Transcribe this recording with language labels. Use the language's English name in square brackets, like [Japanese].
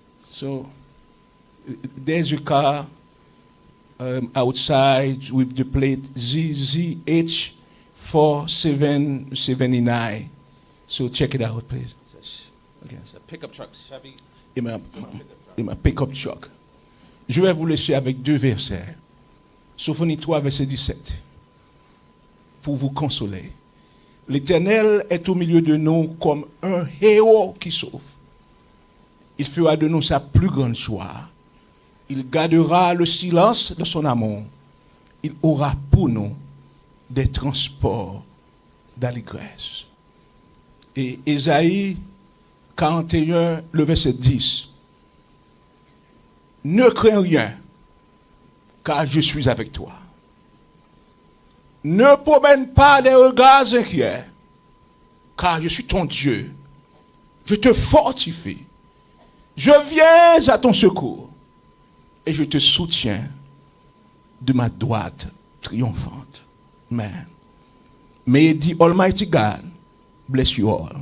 [English] So, there's a car outside with the plate ZZH 4779. So check it out, please. Okay. It's a pickup truck, Chevy. In my pickup truck. [French] Je vais vous laisser avec 2 versets. Sophonie 3, verset 17. Pour vous consoler. L'Éternel est au milieu de nous comme un héros qui sauve. Il fera de nous sa plus grande joie. Il gardera le silence de son amour. Il aura pour nous des transports d'allégresse. Et Ésaïe 41, le verset 10. Ne crains rien, car je suis avec toi. Ne promène pas des regards inquiets, car je suis ton Dieu. Je te fortifie. Je viens à ton secours et je te soutiens de ma droite triomphante. Amen. [English] May the Almighty God bless you all.